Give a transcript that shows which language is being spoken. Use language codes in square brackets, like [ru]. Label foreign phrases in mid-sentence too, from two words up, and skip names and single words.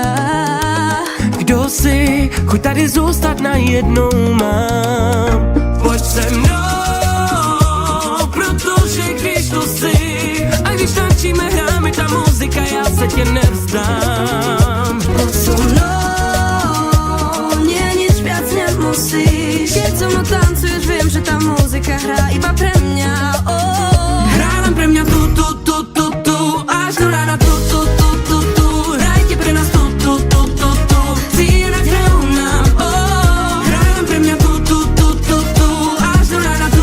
[cs] Kdo si, chuť tady zůstat najednou mám. Pojď se mnou, protože když tu si, a když tančíme, hráme ta muzika, já se tě nevzdám. [sk] Poď so mnou, musíš. Keď so mnou tancuješ, viem, že tá muzika hrá iba pre mňa. Hrá len pre mňa tu, až do rána tu. Hrajte pre nás tu. Cíleť hrajú nám, hrá len pre mňa tu, až do rána tu.